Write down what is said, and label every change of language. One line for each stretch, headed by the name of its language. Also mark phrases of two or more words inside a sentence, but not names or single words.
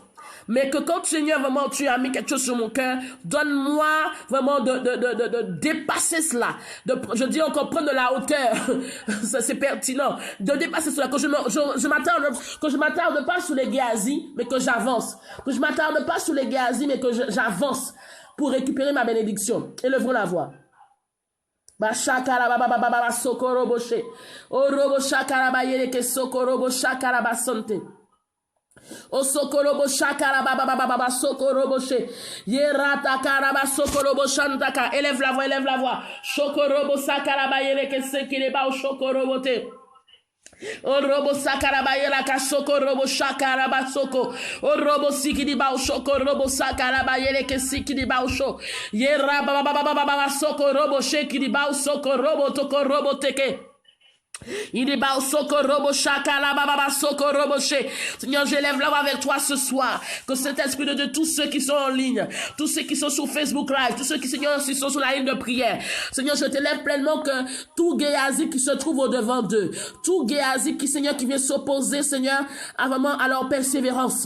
French: Mais que quand, Seigneur, vraiment, tu as mis quelque chose sur mon cœur, donne-moi vraiment de dépasser cela. Je dis encore, prendre de la hauteur. Ça, c'est pertinent. De dépasser cela. Que je m'attarde pas sur les Géasi, mais que j'avance. Que je m'attarde pas sur les Géasi, mais que j'avance pour récupérer ma bénédiction. Élevons la voix. Bashakara baba baba sokoro boshe. Orobo shakara bayere ke sokoro bo shakara basante. O sokorobo shakara baba baba sokorobo she yerata karaba sokorobo shantaka. Élève la voix. Shokorobo sakara bayere ke sekire ba o shokorobo te. O robo sakara bayera ka sokorobo shakara ba soko. O robo sikidi ba o shokorobo sakara bayere ke sikidi ba o sho. Yera baba baba sokorobo shekidi ba o sokorobo tokorobo teke. Seigneur, j'élève la voix avec toi ce soir. Que cet esprit de tous ceux qui sont en ligne, tous ceux qui sont sur Facebook Live, tous ceux qui, Seigneur, qui sont sur la ligne de prière, Seigneur, je t'élève pleinement que tout Géasi qui se trouve au devant d'eux, tout Géasi qui, Seigneur, qui vient s'opposer, Seigneur, à leur persévérance.